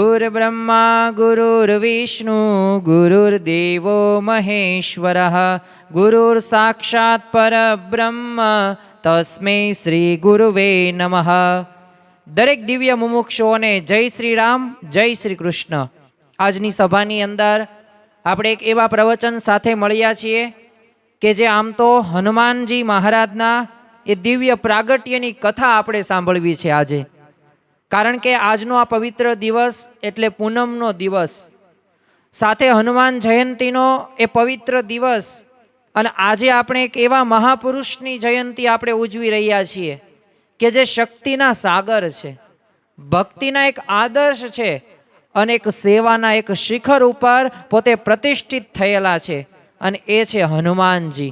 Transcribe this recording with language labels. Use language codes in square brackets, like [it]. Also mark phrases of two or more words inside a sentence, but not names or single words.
[sa] गुरुर्ब्रह्मा गुरुर्विष्णु गुरुर्देवो महेश्वरः गुरुर्साक्षात् परब्रह्म तस्मै श्री गुरुवे नमः। [gu] દરેક દિવ્ય મુમુક્ષુઓને જય શ્રી રામ, જય શ્રી કૃષ્ણ। આજની સભાની અંદર આપણે એક એવા પ્રવચન સાથે મળ્યા છીએ કે જે આમ તો હનુમાનજી મહારાજના એ દિવ્ય પ્રાગટ્યની કથા આપણે સાંભળવી છે આજે, કારણ કે આજનો આ પવિત્ર દિવસ એટલે પૂનમનો દિવસ, સાથે હનુમાન જયંતીનો એ પવિત્ર દિવસ, અને આજે આપણે એક એવા મહાપુરુષની જયંતી આપણે ઉજવી રહ્યા છીએ કે જે શક્તિના સાગર છે, ભક્તિના એક આદર્શ છે અને એક સેવાના એક શિખર ઉપર પોતે પ્રતિષ્ઠિત થયેલા છે, અને એ છે હનુમાનજી।